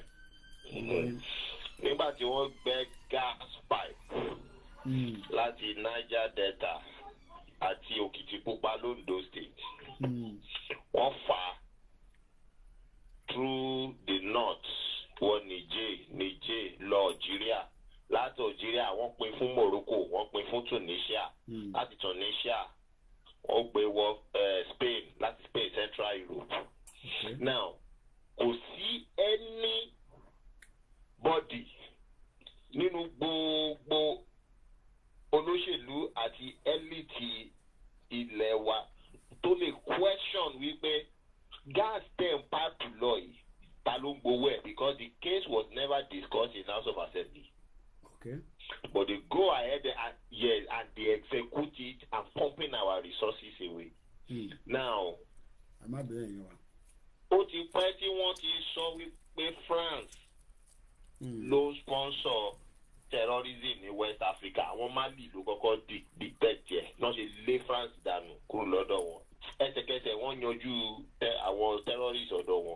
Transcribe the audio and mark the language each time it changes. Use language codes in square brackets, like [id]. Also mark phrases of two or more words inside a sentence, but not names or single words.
[yo] Nígbà tí wọ́n gbẹ́ [en] gas pipe [yo] láti Niger Delta àti Òkìtìpupa l'Ondo State, wọ́n fà á [en] through the north [yo] wọ Niger lọ Algeria, láti Algeria wọ́n pín fún Morocco, wọ́n pín fún Tunisia, láti Tunisia wọ́n gbé wọ Spain, láti Spain Central Europe. Now kò sí anybody nínú gbogbo olóṣèlú àti elite ilẹ̀ wa tó lè question wípé gas dem pipe lọ yìí ta ló ń gbowó ẹ̀, [en] because the case was never discussed in House of Assembly. Okay. But they go ahead and they execute it and pumping our resources away. Now, [yo] ó ti pẹ́ tí wọ́n ti sọ wípé France ló [en] sponsor terrorism [yo] ní West Africa. Àwọn Mali ló kọ́kọ́ dictate ẹ̀ náà ṣe lé France dànù kúrò lọ́dọ̀ wọn. Ẹsẹ̀kẹsẹ̀ wọ́n yanjú àwọn terrorists ọ̀dọ̀ wọn.